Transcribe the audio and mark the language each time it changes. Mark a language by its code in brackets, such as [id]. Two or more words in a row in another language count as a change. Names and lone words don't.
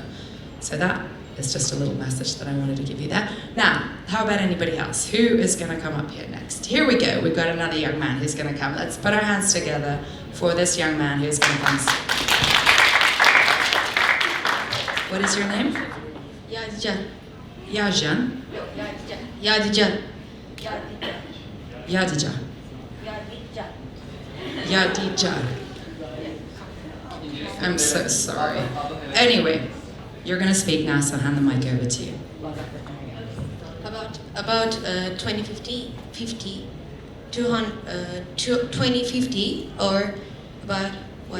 [en] So that is just a little message that I wanted to give you there. Now, how about anybody else? Who is gonna come up here next? Here we go, we've got another young man who's gonna come. Let's put our hands together for this young man who's gonna come. What is your name? Yadican. Yajan? Yadican. Yadija. Yadija. I'm so sorry. Anyway, you're gonna speak now, so I'll hand the mic over to you. About 2050, 2050, or about what?